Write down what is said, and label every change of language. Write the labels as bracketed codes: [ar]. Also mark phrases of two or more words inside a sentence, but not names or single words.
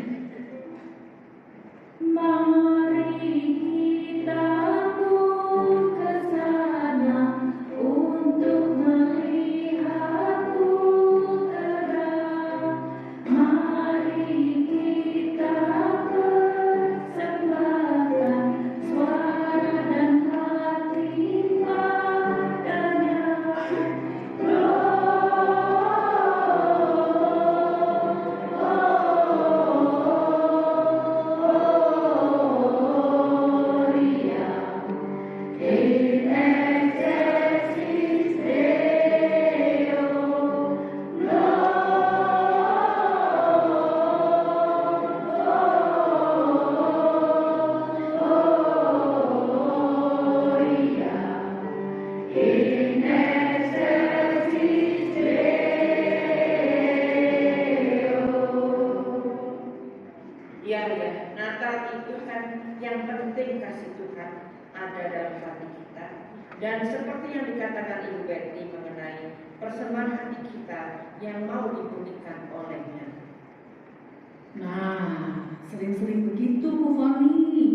[id] Mari kita pun ke sana untuk melihat putera. Mari kita persembahkan suara dan hati padanya. [la] Gloria in excelsis Deo. Gloria in excelsis Deo. [id] Ya, Natal itu kan yang penting kasih Tuhan ada dalam hati kita. Dan seperti yang dikatakan Ibu Betty mengenai persembahan hati kita yang mau dibunyikan olehnya. Nah, sering-sering begitu Bu Foni.